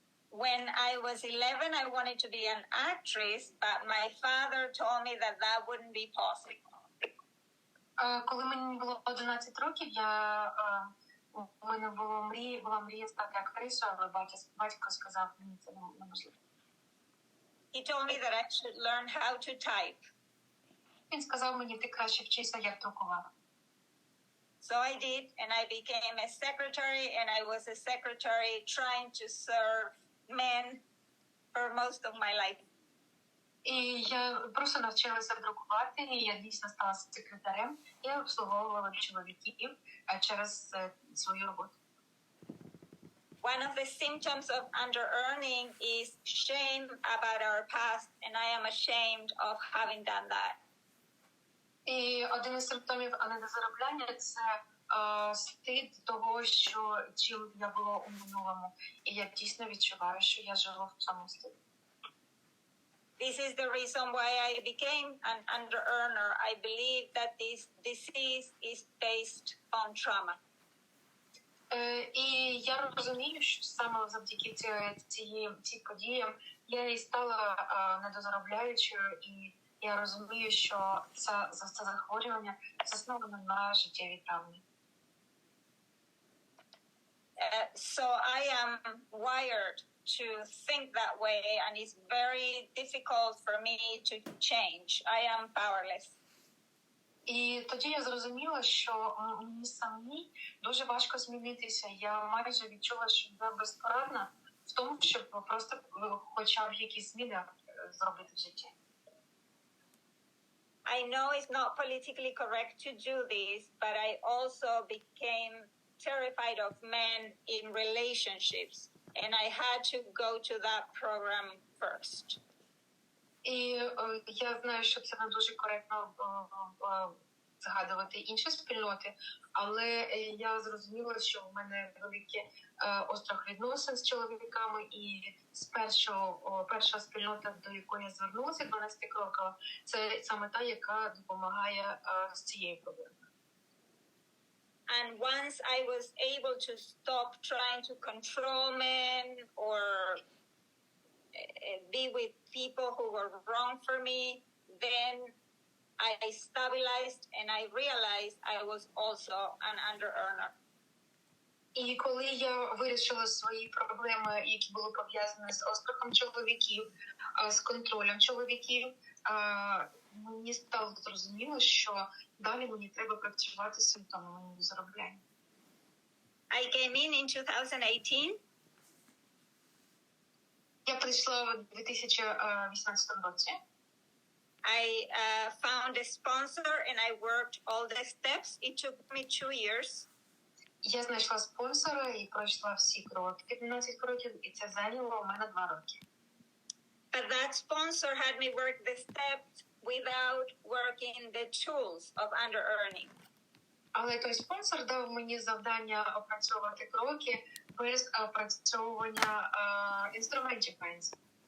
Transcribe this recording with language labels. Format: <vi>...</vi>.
<en>When I was 11, I wanted to be an actress, but my father told me that that wouldn't be possible.</en> <uk>Коли мені було 11 років, у мене була мрія стати актрисою, але батько сказав, мені це неможливо.</uk> <en>He told me that I should learn how to type.</en> <uk>Він сказав мені, ти краще вчися, як друкувати.</uk> <en>So I did, and I became a secretary, and I was a secretary trying to serve men for most of my life.</en> <uk>І я просто навчилася друкувати, і я дійсно стала секретарем, і обслуговувала чоловіків через свою роботу.</uk> <en>One of the symptoms of under-earning is shame about our past, and I am ashamed of having done that.</en> <uk>І один із симптомів недозаробляння – це стид того, що чим я була у минулому. І я дійсно відчуваю, що я живу в цьому стиді.</uk> <en>This is the reason why I became an under-earner. I believe that this disease is based on trauma.</en> <uk>І я розумію, що саме завдяки цій подіям я і стала недозаробляючою, і я розумію, що це захворювання засноване на життєвій травмі.</uk> <en>So I am wired to think that way, and it's very difficult for me to change. I am powerless.</en> <uk>І тоді я зрозуміла, що мені самій дуже важко змінитися. Я майже відчула, що я безпорадна в тому, щоб просто хоча б якісь зміни зробити в житті.</uk> <en>I know it's not politically correct to do this, but I also became terrified of men in relationships, and I had to go to that program first.</en> <uk>І я знаю, що це не дуже коректно згадувати інші спільноти, але я зрозуміла, що в мене великий острах відносин з чоловіками, і перша спільнота, до якої я звернулася, 12 кроків, це саме та, яка допомагає з цією проблемою.</uk> <en>And once I was able to stop trying to control men or be with people who were wrong for me, then I stabilized and I realized I was also an under-earner.</en> <uk>І коли я вирішила свої проблеми, які були пов'язані з острахом чоловіків, з контролем чоловіків, мені стало зрозуміло, що далі мені треба працювати з симптомами заробляння.</uk> <en>I came in 2018.</en> <uk>Я прийшла в 2018 році.</uk> <en>I found a sponsor and I worked all the steps. It took me 2 years.</en> <uk>Я знайшла спонсора і пройшла всі кроки, 12 кроків, і це зайняло у мене 2 роки.</uk> <en>But that sponsor had me work the steps without working the tools of under-earning.</en> <uk>Але той спонсор дав мені завдання опрацьовувати кроки без опрацьовування інструментів пенсії.</uk>